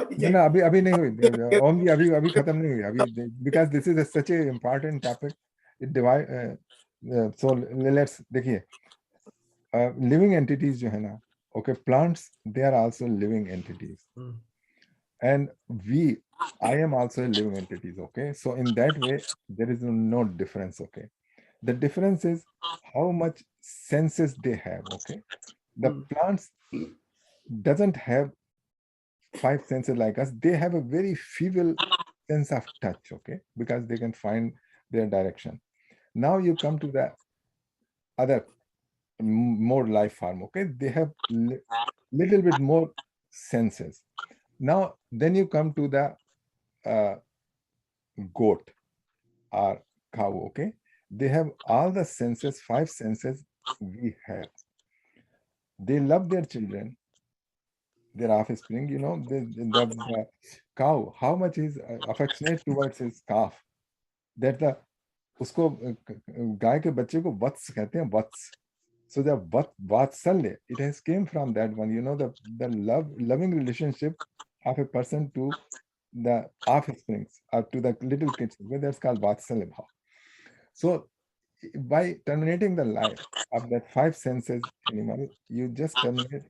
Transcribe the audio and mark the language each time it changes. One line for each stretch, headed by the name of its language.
Hindi: ना अभी नहीं हुई ओम जी, अभी खत्म नहीं हुई अभी,
English: Because this is such a important topic. It divide. So let's देखिए, living entities
Hindi: जो है ना,
English: Okay, plants they are also living entities, and I am also a living entities, okay? So in that way, there is no difference, okay? The difference is how much senses they have, okay? The plants doesn't have 5 senses like us. They have a very feeble sense of touch, okay? Because they can find their direction. Now you come to the other more life form, okay? They have little bit more senses. Now then you come to the goat or cow, okay? They have all the senses, 5 senses we have. They love their children, their offspring. You know, the cow, how much is affectionate towards his calf. That the
Hindi: उसको गाय के बच्चे को वत्स कहते हैं, वत्स.
English: So the vatsalya, it has came from that one. You know, the loving relationship of a person to the offsprings or to the little kids. That's called vatsalya bhav. So by terminating the life of that 5 senses animal, you just terminate.